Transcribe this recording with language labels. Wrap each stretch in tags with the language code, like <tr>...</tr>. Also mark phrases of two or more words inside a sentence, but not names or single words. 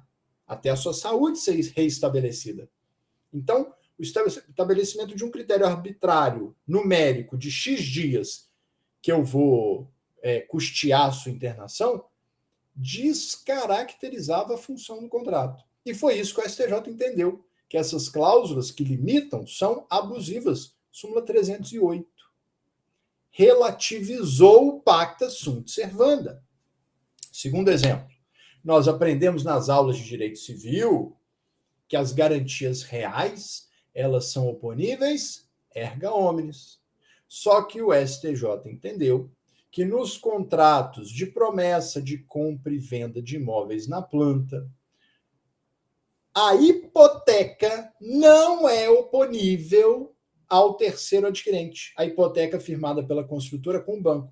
<pt>Até a sua saúde ser reestabelecida. Então, o estabelecimento de um critério arbitrário, numérico, de X dias, que eu vou custear a sua internação, descaracterizava a função do contrato. E foi isso que o STJ entendeu, que essas cláusulas que limitam são abusivas. Súmula 308. Relativizou o</pt> <la>pacta sunt servanda.</la> <pt>Segundo exemplo, nós aprendemos nas aulas de direito civil que as garantias reais, elas são oponíveis</pt> <la>erga omnes.</la> <pt>Só que o STJ entendeu que nos contratos de promessa de compra e venda de imóveis na planta, a hipoteca não é oponível ao terceiro adquirente, a hipoteca firmada pela construtora com o banco.</pt>